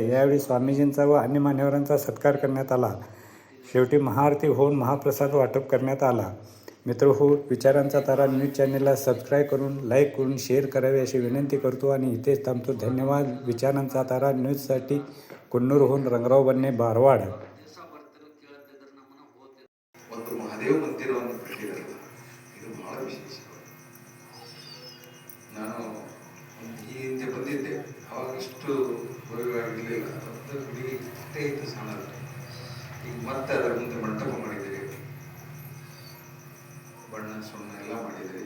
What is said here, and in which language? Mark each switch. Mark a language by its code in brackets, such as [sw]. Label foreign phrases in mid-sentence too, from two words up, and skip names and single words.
[mr] यावेळी स्वामीजींचा व अन्य मान्यवरांचा सत्कार करण्यात आला. शेवटी महाआरती होऊन महाप्रसाद वाटप करण्यात आला. मित्रहो, विचारांचा तारा न्यूज चॅनेलला सबस्क्राईब करून, लाईक करून, शेअर करावे अशी विनंती करतो आणि इथेच थांबतो. धन्यवाद. विचारांचा तारा न्यूजसाठी कुन्नूरहून रंगराव बन्ने, बारवाड. [kn] ಒಂದು ಮಹಾದೇವ ಮಂದಿರವನ್ನು ಕಟ್ಟಿರಲ್ಲ, ಇದು ಬಹಳ ವಿಶೇಷ. ನಾನು ಈ ಹಿಂದೆ ಬಂದಿದ್ದೆ, ಅವಾಗ ಇಷ್ಟು ಭವ್ಯವಾಗಿರಲಿಲ್ಲ. ಒಂದು ಗುಡಿ ಇಷ್ಟೇ ಇತ್ತು, ಸಣ್ಣದು. ಈಗ ಮತ್ತೆ ಅದರ ಮುಂದೆ ಮಂಟಪ ಮಾಡಿದ್ದೀರಿ, ಬಣ್ಣ ಸುಣ್ಣ ಎಲ್ಲ ಮಾಡಿದ್ದೀರಿ.